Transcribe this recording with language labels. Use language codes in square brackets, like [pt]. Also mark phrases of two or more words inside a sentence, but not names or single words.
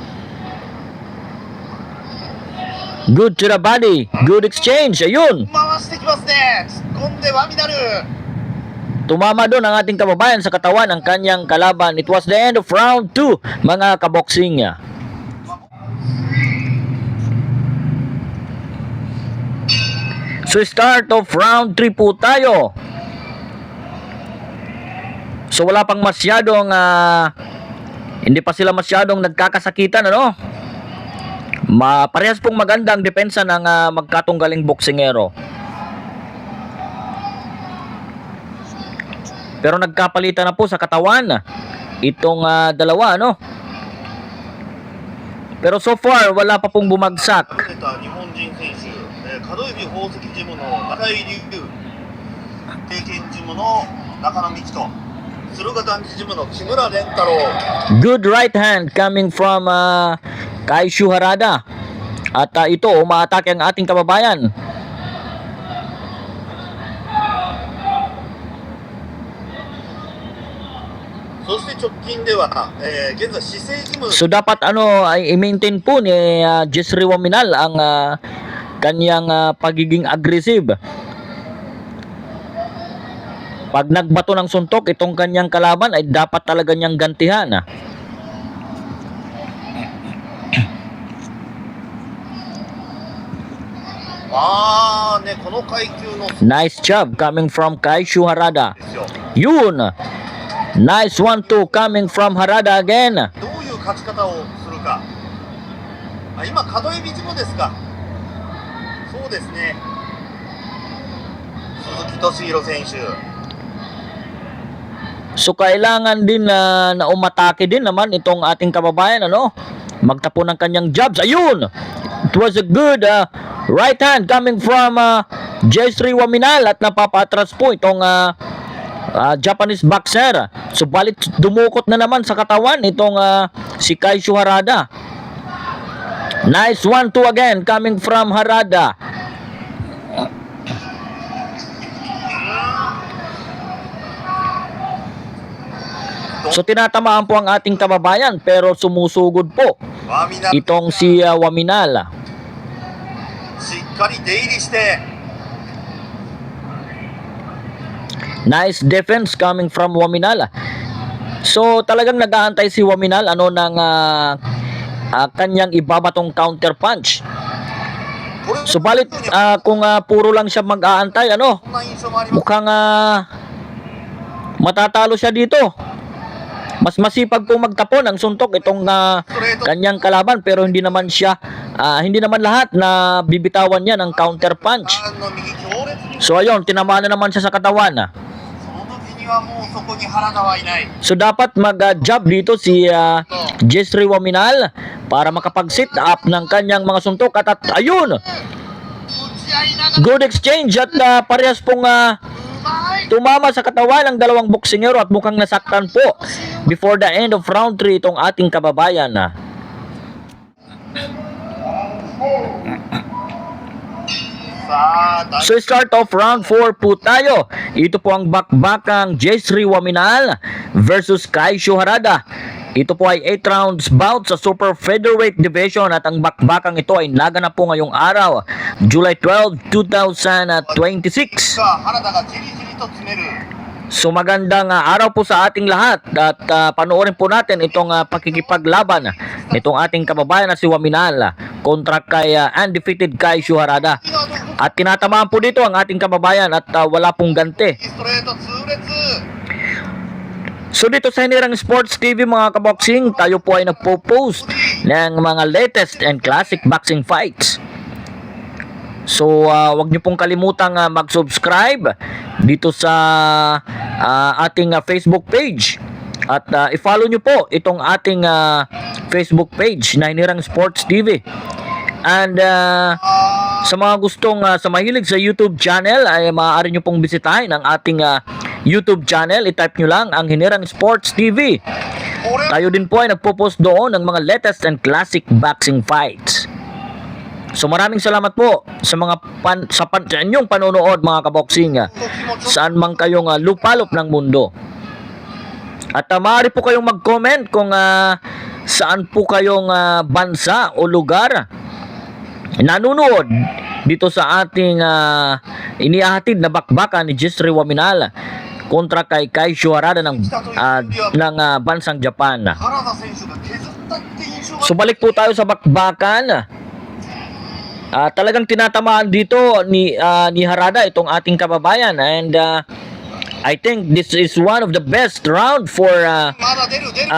[en] Good to the body, good exchange, [tl] ayun. [ja] 回してきますね。突っ込んでワミナル。 [tl] Tumama doon ang ating kababayan sa katawan ng kanyang kalaban. [en] It was the end of round 2, [tl] mga kaboksing. [en] So start of round 3 [tl] po tayo. So wala pang masyadong hindi pa sila masyadong nagkakasakitan, ano? Parehas pong maganda ang depensa ng magkatunggaling boksingero. Pero nagkapalitan na po sa katawan itong dalawa, ano? Pero [en] so far [tl] wala pa pong bumagsak. [ja] 敗れた日本人選手、角指宝石ジムの中井龍、経験ジムの中野美希と、鶴ヶ団地ジムの木村蓮太郎。 [en] Good right hand coming from Kaisho Harada. [tl] At ito, umaatake ang ating kababayan. [ja] So そして直近では、現在市政ジム [tl] So dapat ay i-maintain po ni Jesri Waminal ang kanyang pagiging aggressive. Pag nagbato ng suntok itong kanyang kalaban ay dapat talaga niyang gantihan. [ja] ね、この階級の [en] Nice job coming from Kaisho Harada. [ja] ですよ。 [tl] Yun. [en] Nice 1-2 coming from Harada again. [ja] どういう勝ち方をするか。今角指ジムですか。そうですね。鈴木敏弘選手。 [tl] So kailangan din na umatake din naman itong ating kababayan, ano? Magtapo ng kanyang jabs. Ayun! [en] It was a good right hand coming from Jesri Waminal [tl] at napapatras po itong [en] Japanese boxer. [tl] Subalit dumukot na naman sa katawan itong si Kaisho Harada. [en] Nice 1-2 again coming from Harada. [tl] So tinatamaan po ang ating kababayan pero sumusugod po [ja] ワミナル [tl] itong si Waminal. [ja] しっかり出入りして [en] Nice defense coming from Waminal. [tl] So talagang nag-aantay si Waminal ng kanyang ibabatong [en] counter punch. [ja] これ [tl] Subalit kung puro lang siya mag-aantay, [ja] そんな印象もあります。 [tl] mukhang matatalo siya dito. Mas masipag po magtapon ng suntok itong [ja] ストレート [tl] kanyang kalaban pero hindi naman lahat na bibitawan niya ng [en] counter punch. [ja] の右強烈に [tl] So ayun, tinamaan na naman siya sa katawan. [ja] その時ににはもうそこに原田はいない。 [tl] So dapat mag-job dito si Jesri Waminal para makapag-sit up ng kanyang mga suntok at ayun, [ja] 打ち合いながら [en] good exchange [tl] at parehas pong [ja] うまい。 [tl] tumama sa katawan ng dalawang boksingero at mukhang nasaktan po [en] before the end of round 3 [tl] itong ating kababayan. [en] So start off round 4 [tl] po tayo. Ito po ang bakbakang Jesri Waminal versus Kaisho Harada. Ito po ay [en] 8 rounds bout [tl] sa [en] super featherweight division [tl] at ang bakbakang ito ay naganap po ngayong araw, July 12, 2026. [ja] さあ原田がじりじりと詰める。 [tl] So magandang araw po sa ating lahat at panoorin po natin itong pakikipaglaban nitong ating kababayan na si Waminal kontra kay undefeated Kaisho Harada. At tinatamaan po dito ang ating kababayan at wala pong ganti. [ja] ストレート痛烈。 [tl] So dito sa Hinirang Sports TV mga kaboxing, tayo po ay nagpo-post ng mga [en] latest and classic boxing fights. [tl] So wag niyo pong kalimutang mag-subscribe dito sa ating Facebook page. At i-follow niyo po itong ating Facebook page na Hinirang Sports TV. And sa mga gustong sa mahilig sa YouTube channel ay maaari nyo pong bisitahin ang ating YouTube channel. I-type nyo lang ang Hinirang Sports TV. [ja] これ [tl] Tayo din po ay nagpo-post doon ng mga [en] latest and classic boxing fights. [tl] So maraming salamat po sa mga sa inyong panonood mga kaboxing, [ja] と気持ち [tl] saan man kayong lupalop ng mundo. At maaari po kayong mag-comment kung saan po kayong bansa o lugar nanonood dito sa ating inihahatid na bakbakan ni Jesri Waminal kontra kay Kaisho Harada ng bansang Japan. [ja] 原田選手が削ったって印象が。 [tl] So balik po tayo sa bakbakan. Talagang tinatamaan dito ni Harada itong ating kababayan, [en] and I think this is one of the best round for [ja] まだ出る出る。